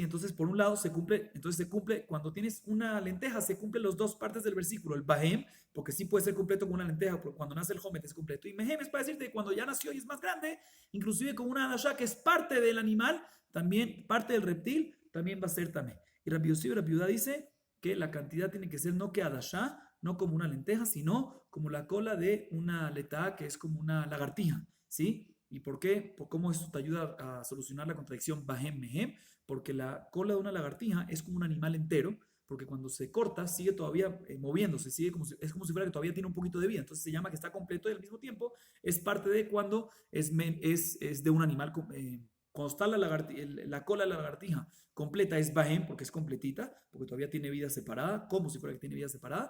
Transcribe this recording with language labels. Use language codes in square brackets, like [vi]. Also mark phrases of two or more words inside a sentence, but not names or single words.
[es] Entonces, por un lado, se cumple, cuando tienes una lenteja, se cumplen las 2 partes del versículo, el bahem, porque sí puede ser completo con una lenteja, porque cuando nace el homet es completo, y mehem es para decirte que cuando ya nació y es más grande, inclusive con una adashá, que es parte del animal, también parte del reptil, también va a ser también. Y Rabbi Yossi, Rabbi Yehuda dice que la cantidad tiene que ser no que adashá, no como una lenteja, sino como la cola de una letá, que es como una lagartija, ¿sí? ¿Y por qué? ¿Por cómo esto te ayuda a solucionar la contradicción [he] בהם מהם? [es] Porque la cola de una lagartija es como un animal entero, porque cuando se corta sigue todavía moviéndose, es como si fuera que todavía tiene un poquito de vida, entonces se llama que está completo y al mismo tiempo es parte de cuando es de un animal. Cuando está la cola de la lagartija completa es bahem, porque es completita, porque todavía tiene vida separada, como si fuera que tiene vida separada.